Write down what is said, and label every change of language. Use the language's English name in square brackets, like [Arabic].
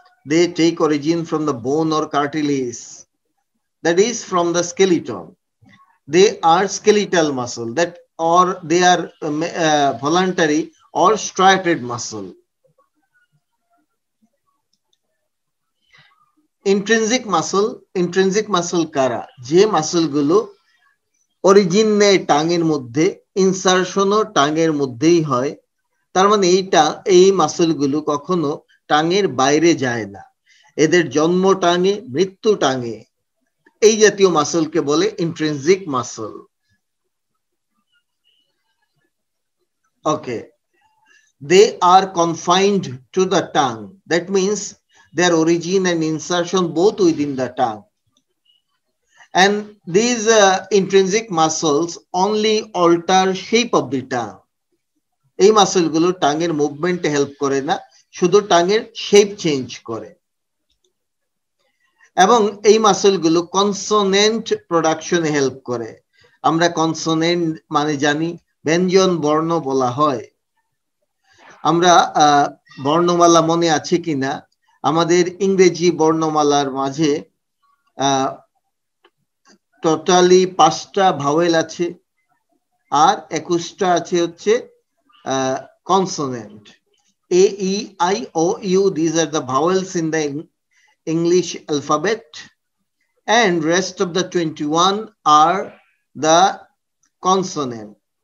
[English] They take origin from the bone or cartilage, that is from the skeleton. They are skeletal muscle, that or they are voluntary or striated muscle. [Bangla] intrinsic muscle কারা? যে muscle গুলো origin নেয় টাঙের মধ্যে, ইনসারশনও টাঙের মধ্যেই হয়, তার মানে এই মাসল গুলো কখনো টাঙের বাইরে যায় না, এদের জন্ম টাঙে, মৃত্যু টাঙে। এই জাতীয় মাসলকে বলে intrinsic muscle. Okay, [English] they are confined to the tongue. That means their origin and insertion both within the tongue. And these intrinsic muscles only alter shape of the tongue. [Bangla] এই মাসলগুলো টাঙের মুভমেন্টে হেল্প করে না, শুধু টাঙের শেপ চেঞ্জ করে। এবং এই মাসলগুলো consonant প্রোডাকশনে help করে। আমরা কনসোনেন্ট মানে জানি ব্যঞ্জন বর্ণ বলা হয়। আমরা বর্ণমালা মনে আছে কিনা, আমাদের ইংরেজি বর্ণমালার মাঝে টোটালি 5টা ভাওয়েল আছে আর 21টা আছে হচ্ছে consonant. [English] A, E, I, O, U, these are the vowels in the English alphabet, and rest of the 21 are the consonant.